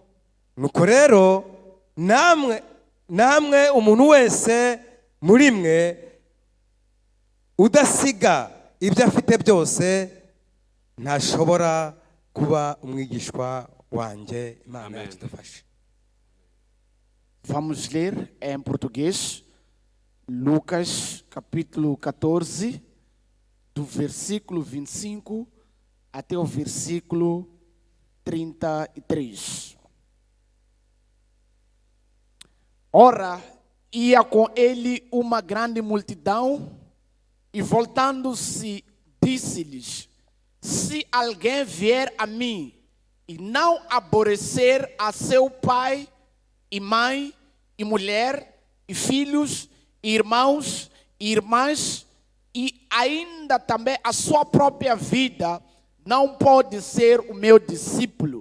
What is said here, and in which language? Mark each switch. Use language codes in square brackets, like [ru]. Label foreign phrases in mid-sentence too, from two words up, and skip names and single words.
[rw] Nuko rero namwe umuntu wese muri mwe udasiga ibyo afite byose ntashobora kuba umwigishwa wanjye. Imana yadufashe. [pt] Vamos ler em português Lucas capítulo 14, do versículo 25 até o versículo 33. Ora, ia com ele uma grande multidão, e voltando-se, disse-lhes: se alguém vier a mim e não aborrecer a seu pai e mãe e mulher e filhos e irmãos e irmãs e ainda também a sua própria vida, não pode ser o meu discípulo.